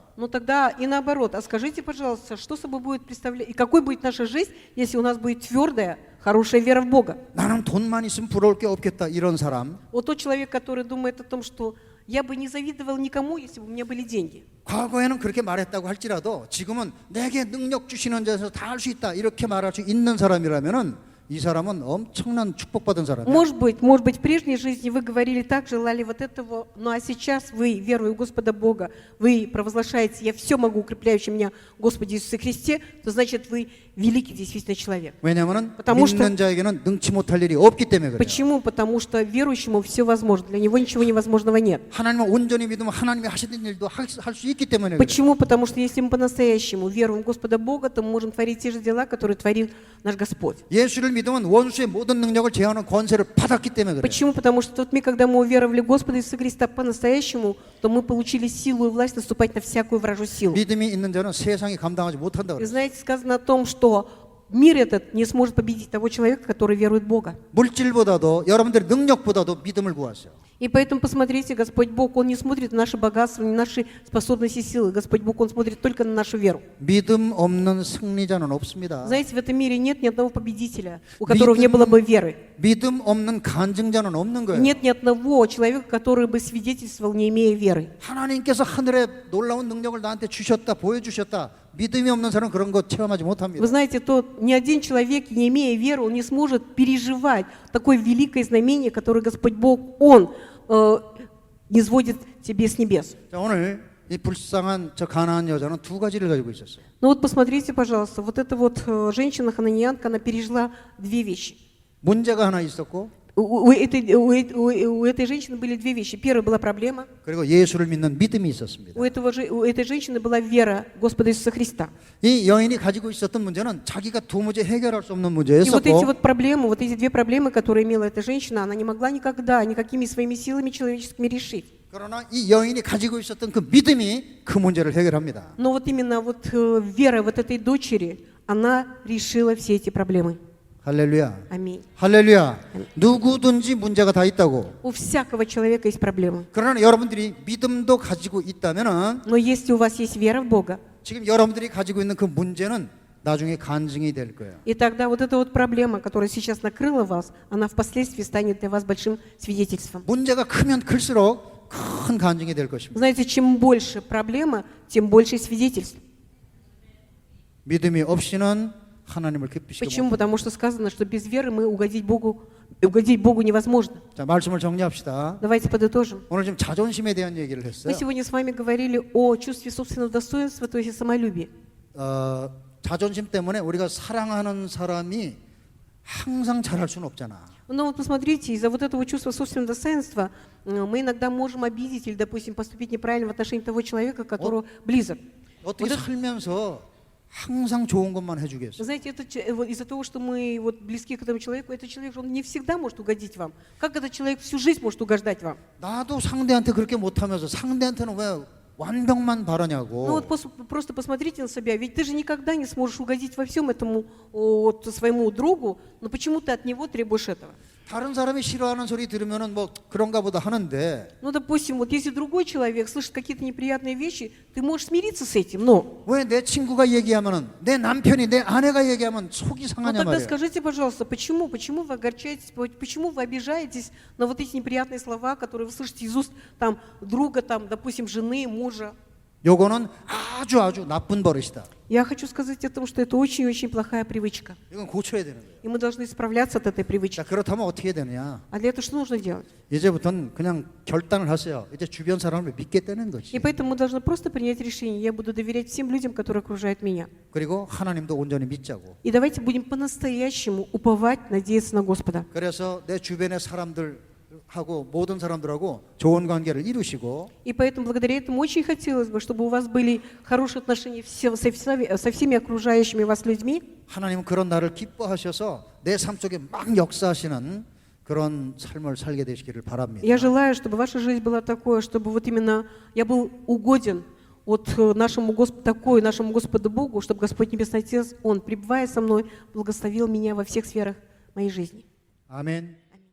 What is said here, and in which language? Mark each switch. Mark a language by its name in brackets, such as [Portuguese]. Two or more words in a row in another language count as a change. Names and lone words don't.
[Russian] Но тогда и наоборот. А скажите, пожалуйста, что собой будет представлять, и какой будет наша жизнь, если у нас будет твердая, хорошая вера в Бога? [Korean] 나는 돈만 있으면 부러울 게 없겠다 이런 사람. [Russian] Вот тот человек, который думает о том, что я бы не завидовал никому, если бы у меня были деньги. [Korean] 과거에는 그렇게 말했다고 할지라도 지금은 내게 능력 주시는 자에서 다 할 수 있다 이렇게 말할 수 있는 사람이라면은 이 사람은 엄청난 축복받은 사람이에요. [Russian] Может быть, в прежней жизни вы говорили так, желали вот этого, ну а сейчас вы, веруя в Господа Бога, вы провозглашаете, я все могу, укрепляющий меня Господи Иисусе Христе, то значит вы великий действительно человек. [Korean] 왜냐하면 [Russian] Потому что- [Korean] 믿는 자에게는 능치 못할 일이 없기 때문에 그래요. [Russian] Почему? Потому что верующему все возможно, для него ничего невозможного нет. [Korean] 하나님을 온전히 믿으면 하나님이 하시는 일도 할 수 있기 때문에 그래요. [Russian] Почему? Потому что если мы по-настоящему веруем в Господа Бога, то мы можем творить те же дела, которые творил наш Господь. [Korean] 예수를 믿으면 원수의 모든 능력을 제어하는 권세를 받았기 때문에 그래요. [Russian] Почему? Потому что вот мы, когда мы уверовали в Господа Иисуса Христа по-настоящему, то мы получили силу и власть наступать на всякую вражью силу. [Korean] 믿음이 있는 자는 세상이 감당하지 못한다 [Russian] И [Korean] 그래요. [Russian] знаете, сказано о том, что мир этот не сможет победить того человека, который верует в Бога. [Korean] 물질보다도 여러분들의 능력보다도 믿음을 구하세요. [Russian] И поэтому посмотрите, Господь Бог, Он не смотрит на наше богатство, не на наши способности и силы. Господь Бог, Он смотрит только на нашу веру. [Korean] 믿음 없는 승리자는 없습니다. [Russian] Знаете, в этом мире нет ни одного победителя, у которого не было бы веры. [Korean] 믿음 없는 간증자는 없는 거예요. [Russian] Нет ни одного человека, который бы свидетельствовал, не имея веры. [Korean] 하나님께서 하늘에 놀라운 능력을 나한테 주셨다, 보여주셨다. 믿음이 없는 사람은 그런 거 체험하지 못합니다. [Russian] Вы знаете, ни один человек, не имея веры, он не сможет переживать такое великое знамение, которое Господь Бог, Он низводит тебе с небес. [Korean] 자, 오늘 이 불쌍한 저 가나안 여자는 두 가지를 가지고 있었어요. [Russian] Ну вот посмотрите, пожалуйста, вот эта вот женщина, хананиянка, она пережила две вещи. [Korean] 문제가 하나 있었고 [Russian] У этой женщины были две вещи. Первая была проблема. [Korean] 그리고 예수를 믿는 믿음이 있었습니다. [Russian] У этой женщины была вера Господа Иисуса Христа. [Korean] 이 여인이 가지고 있었던 문제는 자기가 도무지 해결할 수 없는 [Russian] И вот эти [Korean] 문제였었고 [Russian] вот проблемы, вот эти две проблемы, которые имела эта женщина, она не могла никогда никакими своими силами человеческими решить. [Korean] 그러나 이 여인이 가지고 있었던 그 믿음이 그 문제를 해결합니다. [Russian] Но вот именно вот вера вот этой дочери, она решила все эти проблемы. [Korean] 할렐루야. [Russian] Аминь. [Korean] 할렐루야. 누구든지 문제가 다 있다고. [Russian] У всякого человека есть проблемы. [Korean] 그러나 여러분들이 믿음도 가지고 있다면은 [Russian] Но если у вас есть вера в Бога, [Korean] 지금 여러분들이 가지고 있는 그 문제는 나중에 간증이 될 거예요. [Russian] и тогда вот эта вот проблема, которая сейчас накрыла вас, она впоследствии станет для вас большим свидетельством. [Korean] 문제가 크면 클수록 큰 간증이 될 것입니다. [Russian] Знаете, чем больше проблема, тем больше свидетельств. [Korean] 믿음이 없이는 하나님을 기쁘시게 [Russian] Почему? [Korean] 못. [Russian] Потому что сказано, что без веры мы угодить Богу невозможно. [Korean] 자, 말씀을 정리합시다. [Russian] Давайте подытожим. [Korean] 오늘 지금 자존심에 대한 얘기를 [Russian] Мы [Korean] 했어요. [Russian] сегодня с вами говорили о чувстве собственного достоинства, то есть о самолюбии. [Korean] 자존심 때문에 우리가 사랑하는 사람이 항상 잘할 수는 없잖아. [Russian] Но вот посмотрите, из-за вот этого чувства собственного достоинства мы иногда можем обидеть или, допустим, поступить неправильно в отношении того человека, который близок. [Korean] 어떻게 살면서 항상 좋은 것만 해주겠어? [Russian] Знаете, вот из-за того, что мы вот близки к этому человеку, этот человек, он не всегда может угодить вам. Как этот человек всю жизнь может угождать вам? [Korean] 나도 상대한테 그렇게 못하면서 상대한테는 왜 완벽만 [Russian] Ну [Korean] 바라냐고. [Russian] вот просто посмотрите на себя, ведь ты же никогда не сможешь угодить во всем этому вот, своему другу, но почему ты от него требуешь этого? [Korean] 다른 사람이 싫어하는 소리 들으면은 뭐 그런가 보다 하는데 [Russian] Ну, допустим, вот если другой человек слышит какие-то неприятные вещи, ты можешь смириться с этим, но... [Korean] 왜 내 친구가 얘기하면은 내 남편이 내 아내가 얘기하면 속이 [Russian] Ну [Korean] 상하냐 [Russian] тогда [Korean] 말이야. [Russian] скажите, пожалуйста, почему вы огорчаетесь, почему вы обижаетесь на вот эти неприятные слова, которые вы слышите из уст там, друга, там, допустим, жены, мужа? [Korean] 요거는 아주 나쁜 버릇이다. [Russian] Я хочу сказать о том, что это очень-очень плохая привычка. [Korean] 이건 고쳐야 되는 거예요. [Russian] И мы должны исправляться от этой привычки. [Korean] 자, 그렇다면 어떻게 되느냐? [Russian] А для этого что нужно делать? [Korean] 이제부터는 그냥 결단을 하세요. 이제 주변 사람을 믿겠다는 거지. [Russian] И поэтому мы должны просто принять решение. Я буду доверять всем людям, которые окружают меня. [Korean] 그리고 하나님도 온전히 믿자고. [Russian] И давайте будем по-настоящему уповать, надеяться на Господа. [Korean] 그래서 내 주변의 사람들하고 모든 사람들하고 좋은 관계를 이루시고 [Russian] И поэтому благодаря этому очень хотелось бы, чтобы у вас были хорошие отношения со всеми окружающими вас людьми. [Korean] 하나님은 그런 나를 기뻐하셔서 내 삶 속에 막 역사하시는 그런 삶을 살게 되시기를 바랍니다. [Russian] Я желаю, чтобы ваша жизнь была такой, чтобы вот именно я был угоден от нашему Господу Богу, чтобы Господь Небесный Отец, Он, пребывая со мной, благословил меня во всех сферах моей жизни. [Korean] 아멘.